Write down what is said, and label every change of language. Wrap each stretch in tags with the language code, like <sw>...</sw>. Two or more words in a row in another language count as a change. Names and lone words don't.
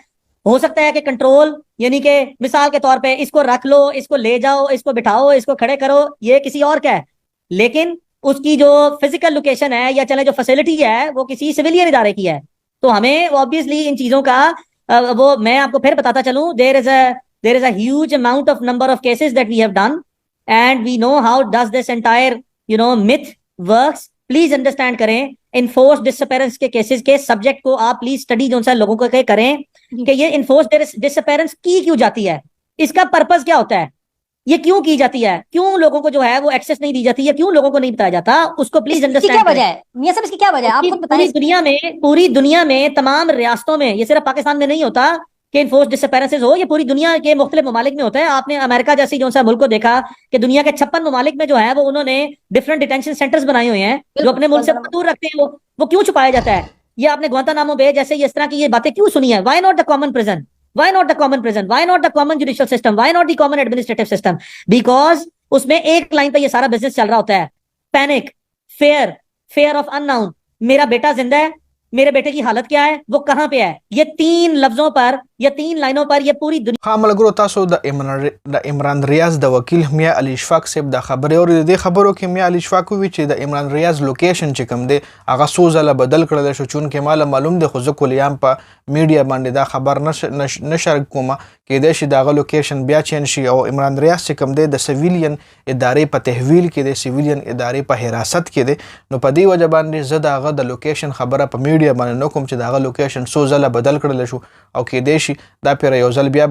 <ur>ہو سکتا ہے کہ کنٹرول یعنی کہ مثال کے طور پے اس کو رکھ لو، اس کو لے جاؤ، اس کو بٹھاؤ، اس کو کھڑے کرو، یہ کسی اور کا ہے، لیکن اس کی جو</ur> <en>physical location</en> <ur>ہے یا چلے جو فیسلٹی ہے وہ کسی سویلین ادارے کی ہے. تو ہمیں آبویسلی ان چیزوں کا وہ میں آپ کو پھر بتاتا چلوں,</ur> <en>There is a huge amount of number of cases that we have done and we know how does this entire myth works. please understand</en> <ur>کریں</ur> <en>enforced disappearance</en> <ur>کے کیسز کے سبجیکٹ کو آپ</ur> <en>please study</en> <ur>جو سا لوگوں کو کریں کہ یہ</ur> <en>enforced disappearance</en> <ur>کی کیوں جاتی ہے، اس کا پرپز کیا ہوتا ہے، یہ کیوں کی جاتی ہے، کیوں لوگوں کو جو ہے وہ ایکسس نہیں دی جاتی ہے، کیوں لوگوں کو نہیں بتایا جاتا، اس کو</ur> <en>please understand.</en> <ur>کیا وجہ ہے میاں صاحب، اس کی کیا وجہ ہے آپ خود بتائیں۔ پوری دنیا میں تمام ریاستوں میں، یہ صرف پاکستان میں نہیں ہوتا کہ</ur> <en>enforced disappearances</en> <ur>ہو، یہ پوری دنیا کے مختلف ممالک میں ہوتا ہے. آپ نے امریکہ جیسی جو سا ملک کو دیکھا کہ دنیا کے 56 ممالک میں جو ہے وہ انہوں نے</ur> <en>different detention centers</en> <ur>بنائے ہوئے ہیں جو اپنے ملک سے دور رکھتے ہیں. وہ کیوں چھپایا جاتا ہے? یہ آپ نے گوانتانامو بے جیسے اس طرح کی یہ باتیں کیوں سنی ہے?</ur> <en>why not the common prison, why not the common prison, why not the common judicial system, why not the common administrative system?</en> <ur>Because اس میں ایک لائن پے یہ سارا بزنس چل رہا ہوتا ہے، پینک,</ur> <en>fear of unknown,</en> <ur>میرا بیٹا زندہ ہے، میرے بیٹے کی حالت کیا ہے، وہ کہاں پہ ہے، یہ 3 لفظوں پر یا 3 لائنوں پر یہ پوری دنیا.</ur> <ps>هو ملګرو تاسو د عمران ریاض د وکیل میاں علي اشفاق صیب د خبر او د خبرو کې मिया अली इशफाक وی چې د عمران ریاض لوکیشن چې کوم دی هغه سوزله بدل کړل شو چون کې مال معلوم دی خو ځکه لیام په میډیا باندې دا خبر نشر کومه کې د شي دغه لوکیشن بیا چین شي او عمران ریاض چې کوم دی د سیویلین ادارې په تحویل کې د سیویلین ادارې په حراست کې دی نو په دې وجه باندې زه دغه د لوکیشن خبره په میډیا باندې نو کوم چې دغه لوکیشن سوزله بدل کړل شو او کې دی دا پیر یو ځل بیا</ps>